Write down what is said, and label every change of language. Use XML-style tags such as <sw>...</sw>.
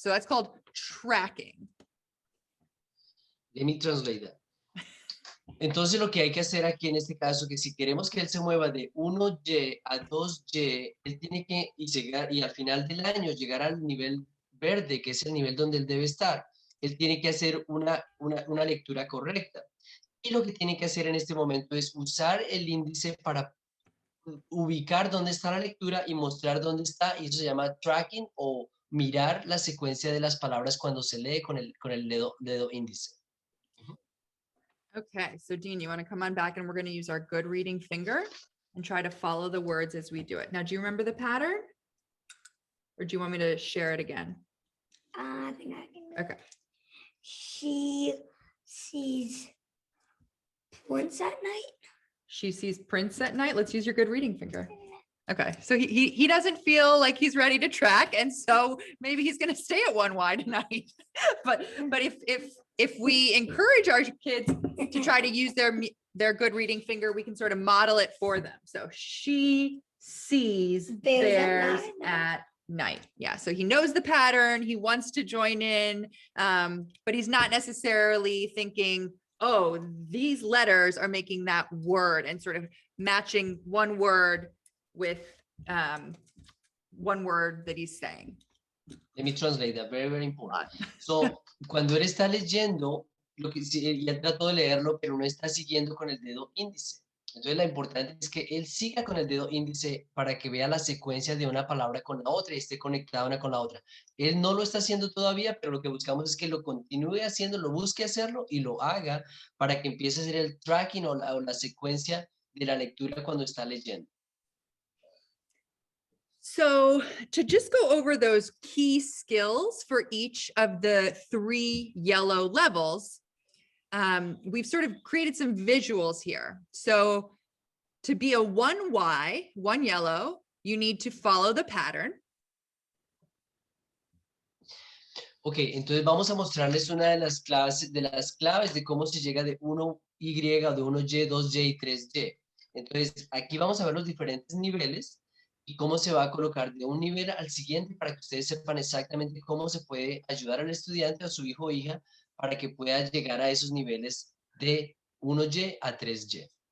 <en>So that's called tracking. Let me translate that.</en> <es>Entonces lo que hay que hacer aquí en este caso, que si queremos que él se mueva de 1Y a 2Y, él tiene que llegar y al final del año llegar al nivel verde, que es el nivel donde él debe estar. Él tiene que hacer una lectura correcta. Y lo que tiene que hacer en este momento es usar el índice para ubicar dónde está la lectura y mostrar dónde está, y eso se llama tracking o mirar la secuencia de las palabras cuando se lee con el dedo índice.</es> <en>Okay, so Dean, you want to come on back and we're going to use our good reading finger and try to follow the words as we do it. Now, do you remember the pattern? Or do you want me to share it again? I think I can. Okay. She sees prints at night. She sees prints at night. Let's use your good reading finger. Okay, so he doesn't feel like he's ready to track, and so maybe he's going to stay at 1Y tonight. but if we encourage our kids to try to use their their good reading finger, we can sort of model it for them. So she sees bears at night. Yeah, so he knows the pattern, he wants to join in, but he's not necessarily thinking, oh, these letters are making that word, and sort of matching one word with one word that he's saying. Let me translate that, very, very important.</en> <es>So, cuando él está leyendo, ya trató de leerlo, pero no está siguiendo con el dedo índice. Entonces, lo importante es que él siga con el dedo índice para que vea la secuencia de una palabra con la otra y esté conectada una con la otra. Él no lo está haciendo todavía, pero lo que buscamos es que lo continúe haciendo, lo busque hacerlo y lo haga para que empiece a hacer el tracking o la secuencia de la lectura cuando está leyendo.</es> <en>So to just go over those key skills for each of the 3 yellow levels, we've sort of created some visuals here. So to be a 1Y, 1 yellow, you need to follow the pattern.</en> <es>Ok, entonces vamos a mostrarles una de las claves de cómo se llega de 1Y, de 1Y, 2Y y 3Y. Entonces, aquí vamos a ver los diferentes niveles y cómo se va a colocar de un nivel al siguiente para que ustedes sepan exactamente cómo se puede ayudar al estudiante, a su hijo o hija, para que pueda llegar a esos niveles de 1Y a 3Y.</es>